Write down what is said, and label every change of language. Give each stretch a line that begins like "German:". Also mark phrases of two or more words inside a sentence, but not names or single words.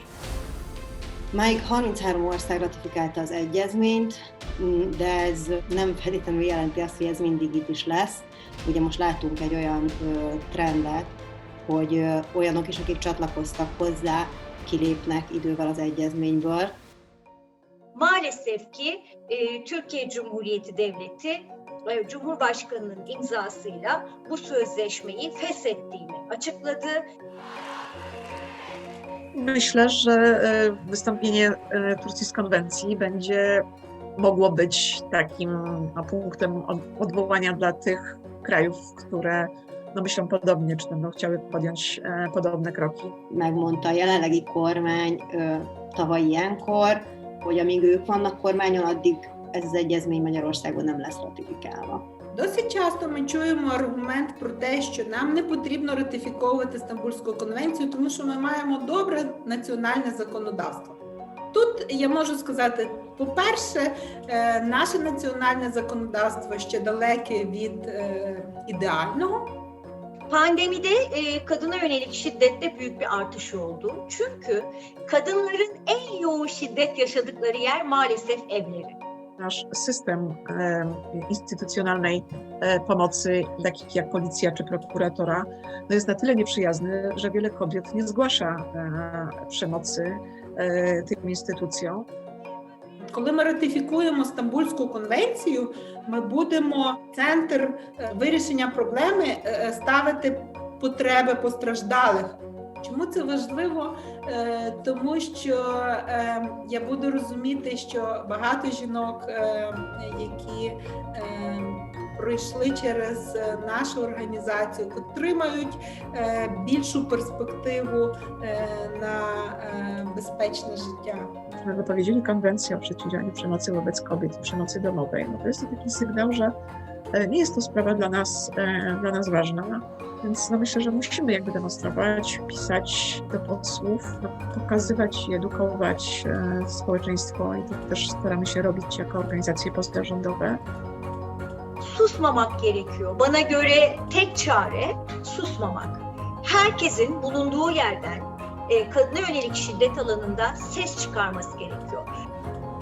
Hungarian: Máig 33 ország ratifikálta az egyezményt, de ez nem feltétlenül jelenti azt, hogy ez mindig így is lesz. Ugye most látunk egy olyan trendet, hogy olyanok is, akik csatlakoztak hozzá, kilépnek idővel az egyezményből.
Turkish: Maalesef ki Türkiye Cumhuriyeti Devleti Cumhurbaşkanı'nın imzasıyla bu sözleşmeyi feshettiğini açıkladı.
Polish: Myślę, że wystąpienie Turcji z konwencji będzie mogło być takim punktem odwołania dla tych krajów, które myślą podobnie, czy będą chciały podjąć podobne kroki.
Hungarian: Megmondta a jelenlegi kormány tavaly ilyenkor, hogy amíg ők vannak kormányon, addig ez az egyezmény Magyarországon nem lesz ratifikálva.
Ukrainian: Досить часто ми чуємо аргумент про те, що нам не потрібно ратифіковувати Стамбульську конвенцію, тому що ми маємо добре національне законодавство. Тут я можу сказати, по-перше, наше національне законодавство ще далеке від ідеального.
Turkish: Pandemide kadına yönelik şiddette büyük bir artış oldu. Çünkü kadınların en yoğun şiddet yaşadıkları yer maalesef evleri.
Polish: Nasz system instytucjonalnej pomocy, takich jak policja czy prokuratora, jest na tyle nieprzyjazny, że wiele kobiet nie zgłasza przemocy tym instytucjom.
Ukrainian: Коли ми ратифікуємо Стамбульську конвенцію, ми будемо в центр вирішення проблеми ставити потреби постраждалих. Чому це важливо? Тому що я буду розуміти, що багато жінок, які пройшли через нашу організацію, отримають більшу перспективу на безпечне життя.
Polish: Jak wypowiedzieli konwencję o przeciwdziałaniu przemocy wobec kobiet i przemocy domowej, to jest to taki sygnał, że nie jest to sprawa dla nas ważna, więc myślę, że musimy demonstrować, pisać do posłów, pokazywać i edukować społeczeństwo i to też staramy się robić jako organizacje pozarządowe.
Turkish: Susmamak gerekiyor. Bana göre tek çare susmamak. Herkesin bulunduğu yerden kadına yönelik şiddet alanında ses çıkarması gerekiyor.